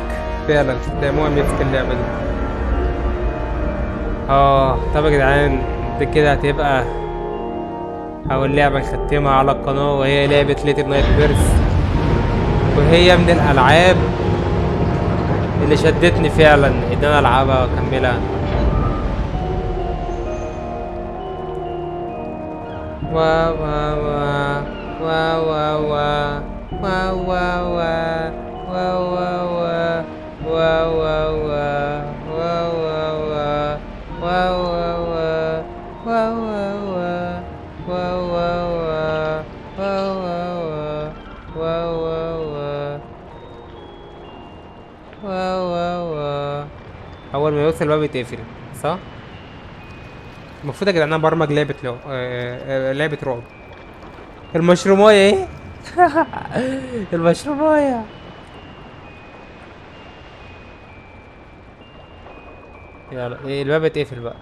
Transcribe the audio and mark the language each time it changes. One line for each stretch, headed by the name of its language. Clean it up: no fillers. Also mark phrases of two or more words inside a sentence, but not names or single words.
Arabic: فعلا ختامها مسك اللعبة دي. طب يا جدعان، دي كده هتبقى اول لعبة نختمها على القناة، وهي لعبة ليتل نايت ميرز. وهي من الالعاب اللي شدتني فعلا ان انا العبها واكملها. وا وا وا وا وا وا وا وا وا وا وا وا وا وا وا وا وا. اول ما يوصل الباب يتقفل، صح؟ المفروض يا جدعان انا برمج لعبة لعبة رعب. المشرومايه ايه؟ المشرومايه. يلا ايه الباب اتقفل بقى.